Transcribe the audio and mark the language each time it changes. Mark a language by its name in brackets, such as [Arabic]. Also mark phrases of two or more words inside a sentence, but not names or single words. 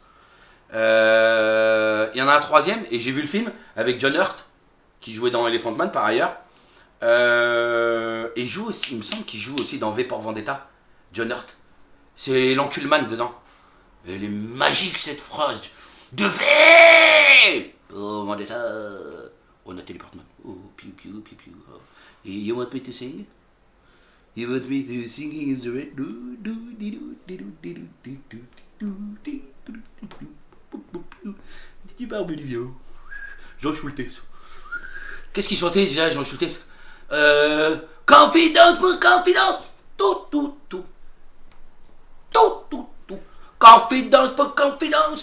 [French] Il y en a un troisième, et j'ai vu le film avec John Hurt, qui jouait dans Elephant Man par ailleurs. Et joue aussi, il me semble qu'il joue aussi dans V pour Vendetta, John Hurt. C'est l'enculeman dedans. Elle est magique cette phrase. De V oh Vendetta. Oh Nathalie Portman. Oh piou piou piou piou. Oh. [English] You want me to sing? You want me to sing in the rain? [French] Petit barbe Olivia. Jean Schultes. Qu'est-ce qu'il chantait déjà, Jean Schultes? Confidence pour confidence. Tout. Confidence pour confidence.